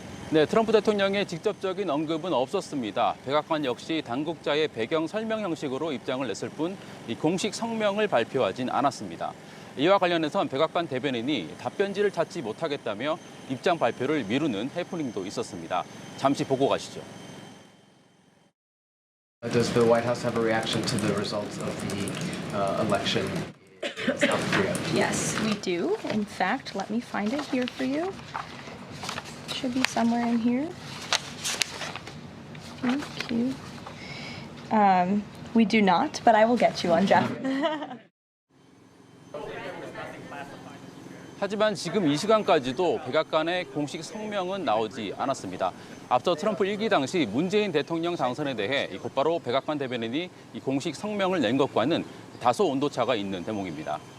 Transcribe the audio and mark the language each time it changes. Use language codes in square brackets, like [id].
[ko] 네, 트럼프 대통령의 직접적인 언급은 없었습니다. 백악관 역시 당국자의 배경 설명 형식으로 입장을 냈을 뿐 공식 성명을 발표하진 않았습니다. 이와 관련해선 백악관 대변인이 답변지를 찾지 못하겠다며 입장 발표를 미루는 해프닝도 있었습니다. 잠시 보고 가시죠. [en] Does the White House have a reaction to the results of the election in South Korea? Yes, we do. In fact, let me find it here for you. Should be somewhere in here. Thank you. We do not, but I will get you one, Jeff. [ko] 하지만 지금 이 시간까지도 백악관의 공식 성명은 나오지 않았습니다. 앞서 트럼프 1기 당시 문재인 대통령 당선에 대해 곧바로 백악관 대변인이 이 공식 성명을 낸 것과는 다소 온도차가 있는 대목입니다.